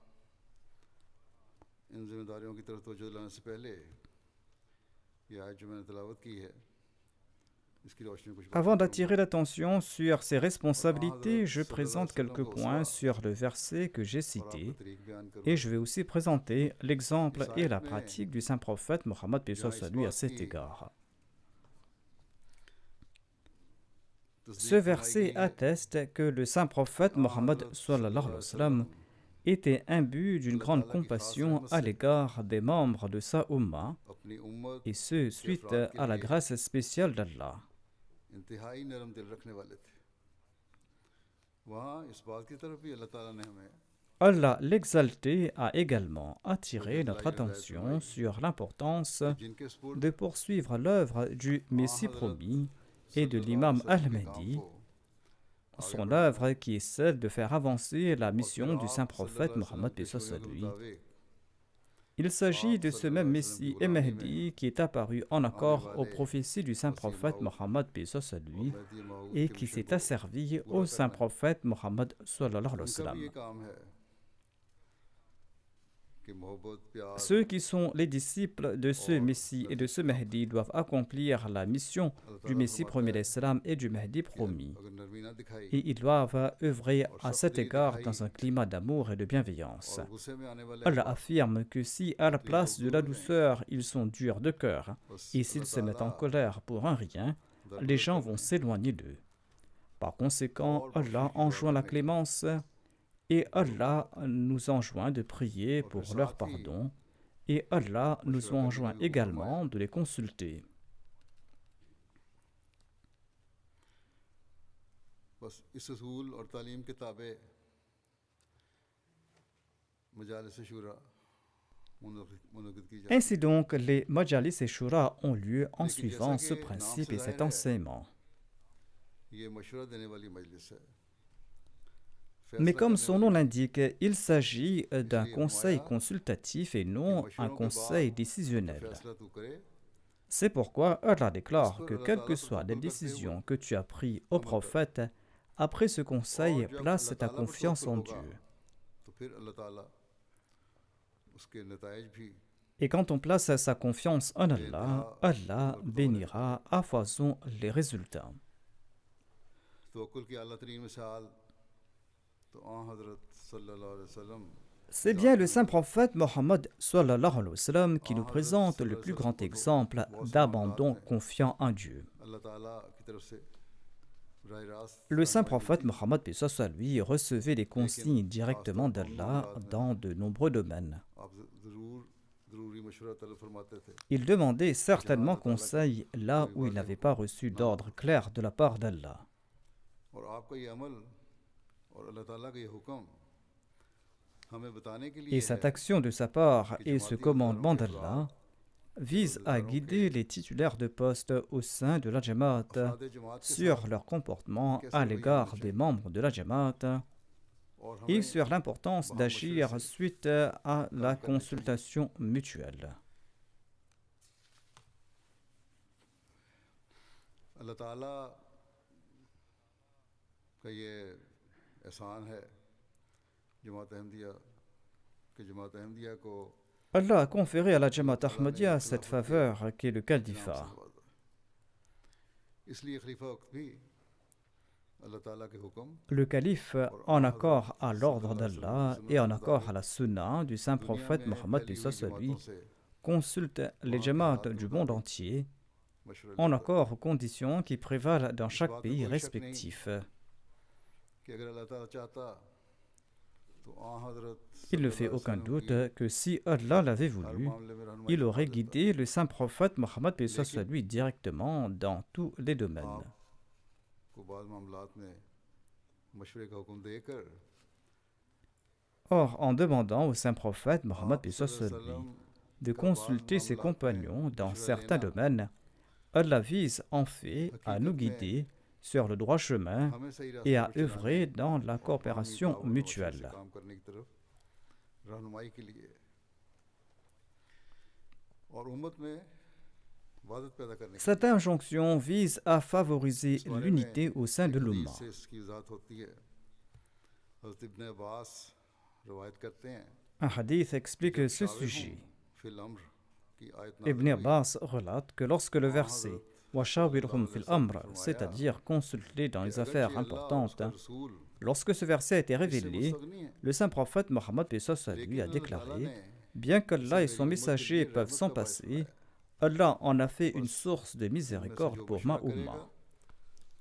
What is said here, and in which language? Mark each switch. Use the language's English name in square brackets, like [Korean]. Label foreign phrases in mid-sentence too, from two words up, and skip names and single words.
[French] Avant d'attirer l'attention sur ces responsabilités, je présente quelques points sur le verset que j'ai cité et je vais aussi présenter l'exemple et la pratique du saint prophète Mohammed à cet égard. Ce verset atteste que le saint prophète Mohammed était imbu d'une grande compassion à l'égard des membres de sa Ummah, [Urdu] اپنی امت [French] et ce, [Urdu] के [French] suite [Urdu] افراد کے [French] à la [Urdu] लिए [French] grâce spéciale d'Allah. [Urdu] انتہائی نرم دل رکھنے والے تھے۔ وہاں اس بات کی طرف بھی اللہ تعالیٰ نے ہمیں [French] Allah l'exalté a également attiré notre attention sur l'importance [Urdu] جن کے سپرد [French] de poursuivre l'œuvre du Messie promis et de [Urdu] सल्लल्लाहु [French] l'imam [Arabic] عليه وسلم [Urdu] کے کام [French] Al-Mahdi, [Urdu] को [French] son œuvre qui est celle de faire avancer la mission du saint prophète Mohammed paix soit sur lui. Il s'agit de ce même Messie et Mahdi qui est apparu en accord aux prophéties du saint prophète Mohammed paix soit sur lui et qui s'est asservi au saint prophète Mohammed [Arabic] صلى الله عليه وسلم. [Urdu] ان کا بھی یہ کام ہے کہ محبت پیار [French] Ceux qui sont les disciples de ce Messie et de ce Mahdi doivent accomplir la mission du Messie premier d'Islam et du Mahdi promis. [Urdu] اگر نرمی نہ دکھائی [French] Et ils doivent œuvrer à cet égard dans un climat d'amour et de bienveillance. [Urdu] اور غصے میں آنے والے [French] Allah affirme que si à la place de la douceur, ils sont durs de cœur, et s'ils se mettent en colère pour un rien, les gens vont s'éloigner d'eux. Par conséquent, Allah enjoint la clémence et Allah nous enjoint de prier pour leur pardon et Allah nous enjoint également de les consulter. [Urdu] بس اس اصول اور تعلیم کے تابع مجالس شوریٰ منعقد کی جاتی [French] Ainsi donc, les majalis et shura ont lieu en suivant ce principe et cet enseignement. [Urdu] یہ مشورہ دینے والی مجلس ہے [French] Mais comme son nom l'indique, il s'agit d'un conseil consultatif et non un conseil décisionnel. [Urdu] فیصلہ تو کرے [French] C'est pourquoi Allah déclare que quelles que soient les décisions que tu as prises au prophète, après ce conseil, place ta confiance en Dieu. [Urdu] تو پھر اللہ تعالیٰ اس کے نتائج بھی [French] Et quand on place sa confiance en Allah, Allah bénira à foison les résultats. [Urdu] توکل کی اعلیٰ ترین مثال تو حضرت [Arabic] صلى الله عليه وسلم [French] C'est bien le saint prophète Mohammed [Arabic] صلى الله عليه وسلم [French] qui nous présente le plus grand exemple d'abandon confiant en Dieu. [Urdu] اللہ تعالیٰ کی طرف سے راہ راست [French] Le saint prophète Mohammed paix soit sur lui recevait des consignes directement d'Allah dans de nombreux domaines. [Urdu] آپ ضرور ضروری مشورہ طلب فرماتے تھے [French] Il demandait certainement conseil là où il n'avait pas reçu d'ordre clair de la part d'Allah. [Urdu] اور آپ کا یہ عمل اور اللہ تعالیٰ کا یہ حکم ہمیں بتانے کے لیے [French] Et cette action de sa part et ce commandement d'Allah visent à guider les titulaires de poste au sein de la Jamaat [Urdu] افراد جماعت کے [French] sur leur comportement à l'égard des membres de la Jamaat [Urdu] और [French] et [Urdu] हमें [French] sur l'importance d'agir suite à la consultation mutuelle. [Urdu] اللہ تعالیٰ کا یہ احسان ہے جماعت احمدیہ کو [French] Allah a conféré à la Jamaat Ahmadiyya cette faveur qu'est le califat. [Urdu] اس لیے خلیفہ وقت بھی اللہ تعالیٰ کے حکم [French] Le calife, en accord à l'ordre d'Allah et en accord à la sunna du saint prophète Mohammed paix soit sur lui, consulte les Jamaat du monde entier [Urdu] मशवरा [French] en accord aux conditions qui prévalent dans chaque pays respectif. [Urdu] کہ اگر اللہ تعالیٰ چاہتا تو حضرت [French] Il ne fait aucun doute que si Allah l'avait voulu, il aurait guidé le saint prophète Mohammed paix soit sur lui directement dans tous les domaines. [Urdu] کو بعد معاملات میں مشورے کا حکم دے کر [French] Or, en demandant au saint prophète Mohammed paix soit sur lui de consulter ses compagnons dans certains domaines, Allah vise en fait à nous guider sur le droit chemin [Urdu] ہمیں صحیح [French] et [Urdu] रास्ते [French] à [Urdu] پر چلانے [French] œuvrer dans la coopération [Urdu] اور سے [French] mutuelle. [Urdu] کام کرنے کی طرف رہنمائی کے لیے اور امت میں وادت پیدا کرنے کے [French] Cette injonction vise à favoriser [Urdu] اس بارے [French] l'unité [Urdu] में [French] au sein de [Urdu] ایک حدیث [French] l'Ummah. [Urdu] سے اس کی وضاحت ہوتی ہے حضرت ابن عباس روایت کرتے ہیں [French] Un hadith explique ce [Urdu] शाविर [French] sujet. [Urdu] हूँ [Arabic] في الأمر [Urdu] کی آیت [French] Ibn [Urdu] نازل ہوئی [French] Abbas relate que lorsque le verset [Arabic] وشاورهم في الأمر, [French] c'est-à-dire consulter dans les affaires importantes, lorsque ce verset a été révélé, le saint prophète Mohammed paix soit sur lui a déclaré: bien qu'Allah et son messager peuvent s'en passer, Allah en a fait une source de miséricorde pour ma Ummah.